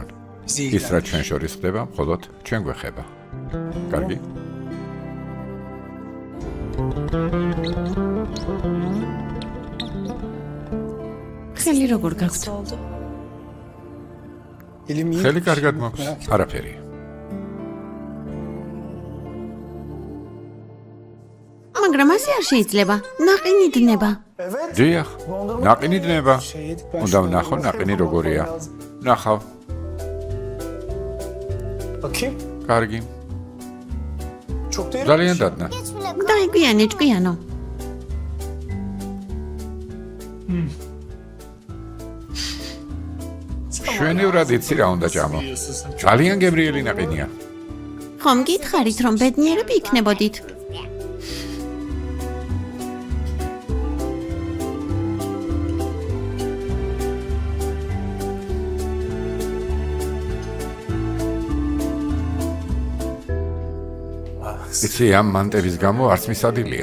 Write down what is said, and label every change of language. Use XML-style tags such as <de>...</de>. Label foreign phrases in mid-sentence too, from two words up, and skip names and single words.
<ka>ის რა ჩვენ შორის ხდება, მხოლოდ ჩვენ გვეხება. კარგი? ხელი როგორ გაქვთ?</ka> <tr>Nasıl oldu? Elim iyi.</tr> <ka>ხელი კარგად მაქვს, არაფერი. მაგრამ ასე არ შეიძლება. ნაყინი დნება. დიახ, ნაყინი დნება.</ka> <tr>Şey yedik ben.</tr> <ka>უნდა ვნახო ნაყინი როგორია. ნახავ,</ka> <tr>Bakayım.</tr> <ka>კარგი.</ka> <tr>Çok da</tr> <ka>ძალიან დადნა.</ka> <tr>Geç bile</tr> <ka>დაიგვიანე ჭკვიანო. შვენივრად იცი რა უნდა ჭამო. ძალიან გემრიელი ნაყინია. ხომ გითხარით რომ ბედნიერები იქნებოდით? იცი ამ მანტების გამო არც მისადილია.</ka>